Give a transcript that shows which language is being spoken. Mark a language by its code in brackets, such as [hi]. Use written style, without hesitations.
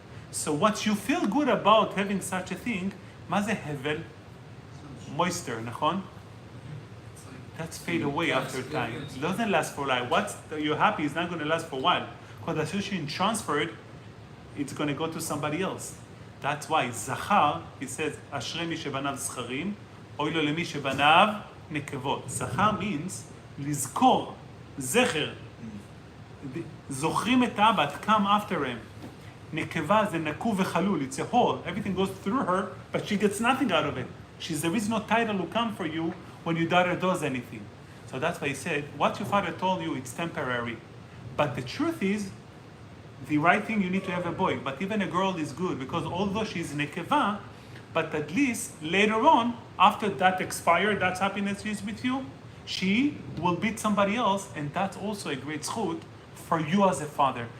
[en] So what you feel good about having such a thing, [he] מה זה הבל? [en] Moisture, נכון? That's fade away after time. It doesn't last for life. What you're happy is not going to last for a while. Because as soon as you transferred, it's going to go to somebody else. That's why Zachar, he says, [he] אשרי מי שבניו זכרים, אוי לו למי שבניו נקבות. [en] Zachar means [he] לזכור, זכר. זוכרים את האבא, [en] come after him. [he] נקבה זה נקוב וחלול, [en] it's a hole. Everything goes through her, but she gets nothing out of it. There is no title to come for you when your daughter does anything. So that's why he said, what your father told you, it's temporary. But the truth is, the right thing, you need to have a boy. But even a girl is good, because although she's nekeva, but at least later on, after that expired, that happiness is with you, she will beat somebody else, and that's also a great zchut for you as a father.